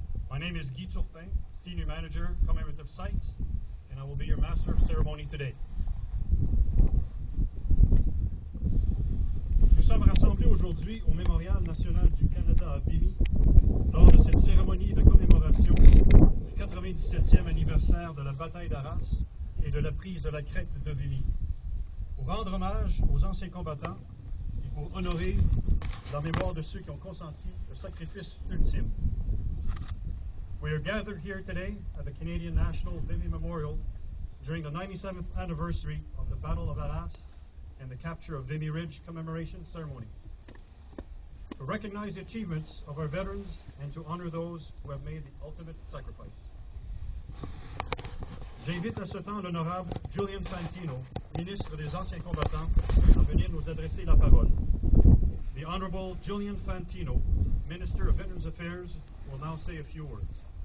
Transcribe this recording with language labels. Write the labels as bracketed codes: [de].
[en] My name is Guy Turpin, Senior Manager, Commemorative Sites, and I will be your Master of Ceremony today. [fr] Nous sommes rassemblés aujourd'hui au Mémorial national du Canada à Vimy lors de cette cérémonie de commémoration du 97e anniversaire de la bataille d'Arras et de la prise de la crête de Vimy. Pour rendre hommage aux anciens combattants et pour honorer la mémoire de ceux qui ont consenti le sacrifice ultime. [en] We are gathered here today at the Canadian National Vimy Memorial during the 97th anniversary of the Battle of Arras and the capture of Vimy Ridge commemoration ceremony. To recognize the achievements of our veterans and to honor those who have made the ultimate sacrifice. [fr] J'invite à ce temps l'honorable Julian Fantino, ministre des Anciens Combattants, à venir nous adresser la parole. [en] The Honorable Julian Fantino, Minister of Veterans Affairs, will now say a few words.